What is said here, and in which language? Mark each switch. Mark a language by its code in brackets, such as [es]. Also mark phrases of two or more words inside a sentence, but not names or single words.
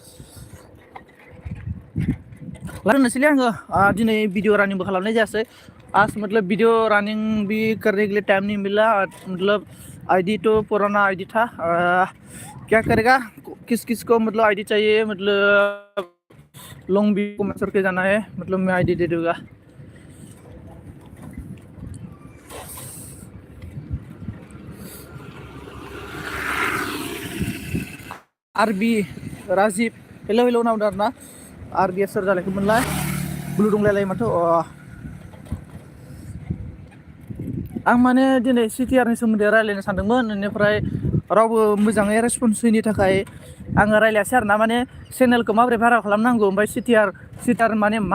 [brx] लारायनोसैलै आङो दिनै भिडिअ रानिंबो खालामनाय जायासै [hi] आज मतलब वीडियो रनिंग भी करने के लिए टाइम नहीं मिला मतलब आईडी तो पुराना आईडी था क्या करेगा किस किस को मतलब आईडी चाहिए मतलब लॉन्ग भी कमेंट करके जाना है मतलब मैं आईडी दे दूंगा आरबी राजिब [brx] हेलौ हेलौ नामदो आरोना आरबिया सोर जालायखोमोनलाय ब्लु दंलायलायो माथो आं माने दिनै सिटिआरनि सोमोन्दै रायज्लायनो सानदोंमोन बेनिफ्राय रावबो मोजाङै रेसपन्स होयैनि थाखाय आङो रायज्लायासै आरोना माने चेनेलखौ माबोरै भाइरेल खालामनांगौ ओमफ्राय सिटिआर माने मा